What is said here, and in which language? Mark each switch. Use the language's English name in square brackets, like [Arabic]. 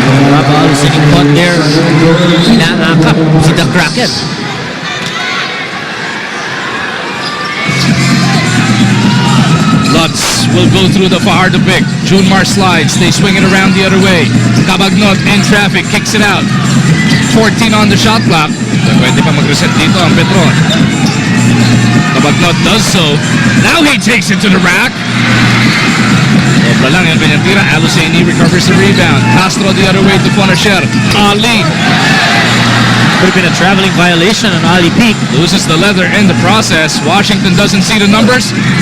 [English] Raba sitting caught there. [Filipino] Inaakap si The Kraken. [English] Lutz will go through the Fajardo pick. Junmar slides. They swing it around the other way. Cabagnot in traffic. Kicks it out. 14 on the shot clock. [Filipino] Pwede pa mag-reset dito ang Petron. [English] Cabagnot does so. Now he takes it to the rack. [Filipino] Sobra lang yung kanyang tira. [English] Aloseni recovers the rebound. Castro the other way to Fonacher. Ali Could have been a traveling violation on Ali Peak. loses the leather in the process. Washington doesn't see the numbers.